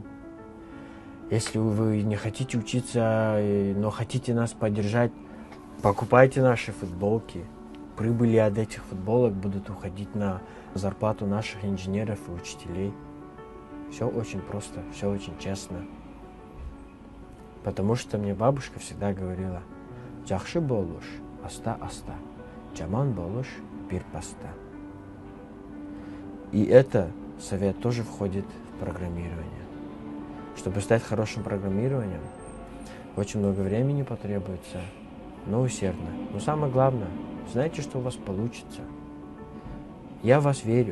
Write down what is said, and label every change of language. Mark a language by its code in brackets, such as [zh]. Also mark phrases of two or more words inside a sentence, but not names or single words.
[ru] Если вы не хотите учиться, но хотите нас поддержать, покупайте наши футболки. Прибыли от этих футболок будут уходить на зарплату наших инженеров и учителей. Все очень просто, все очень честно. Потому что мне бабушка всегда говорила: [ky] «Жакшы болуш, аста-аста, жаман болуш, бир паста». [ru] И это совет тоже входит в программирование. Чтобы стать хорошим программированием, очень много времени потребуется, но усердно. Но самое главное, знайте, что у вас получится. Я в вас верю.